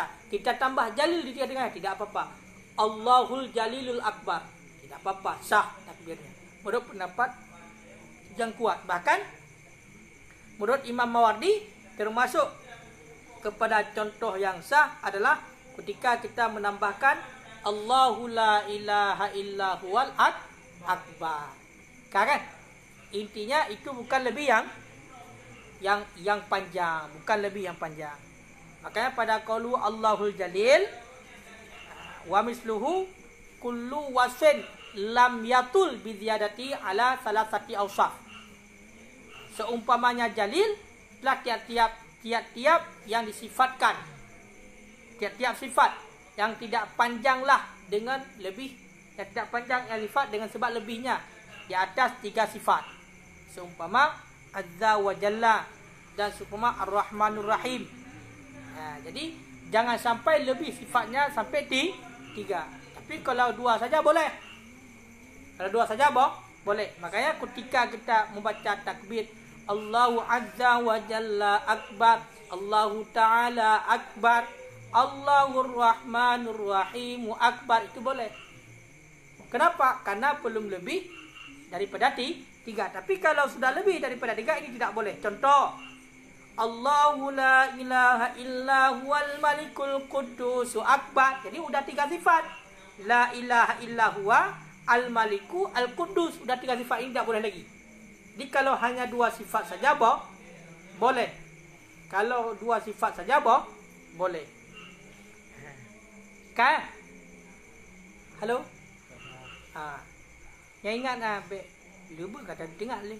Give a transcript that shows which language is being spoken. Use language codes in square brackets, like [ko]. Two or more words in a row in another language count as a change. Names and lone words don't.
[id] Kita tambah Jalil di tengah-tengah, tidak apa-apa. [ar] الله الجليل الأكبر, [id] tidak apa-apa, sah takbirnya. Menurut pendapat yang kuat. Bahkan menurut Imam Mawardi termasuk kepada contoh yang sah adalah ketika kita menambahkan [ar] الله لا إله إلا هو الأكبر. [id] Kan? Intinya itu bukan lebih yang panjang, bukan lebih yang panjang. Makanya pada [ar] قوله الله الجليل ومثله كل واصف لم يطل بزيادة على ثلاثة أوصاف. [id] Seumpamanya Jalil telah tiap-tiap yang disifatkan, tiap-tiap sifat yang tidak panjanglah dengan lebih, yang tidak panjang yang sifat dengan sebab lebihnya di atas 3 sifat. Seumpama [ar] عز وجل [id] dan seumpama [ar] الرحمن الرحيم. [id] Jadi jangan sampai lebih sifatnya sampai 3. Tapi kalau 2 saja boleh. Kalau 2 saja boleh. Makanya ketika kita membaca takbir [ar] الله عز وجل أكبر، الله تعالى أكبر، الله الرحمن الرحيم أكبر, [id] itu boleh. Kenapa? Karena belum lebih daripada 3. Tapi kalau sudah lebih daripada 3 ini tidak boleh. Contoh, [ar] الله لا إله إلا هو الملك القدوس أكبر. [id] Jadi sudah 3 sifat. [ar] لا إله إلا هو الملك القدوس. [id] Sudah 3 sifat ini tidak boleh lagi. Jadi kalau hanya 2 sifat saja boleh. Kalau 2 sifat saja boleh. Kan? Halo? Yang ingat lupa kata dengar ni.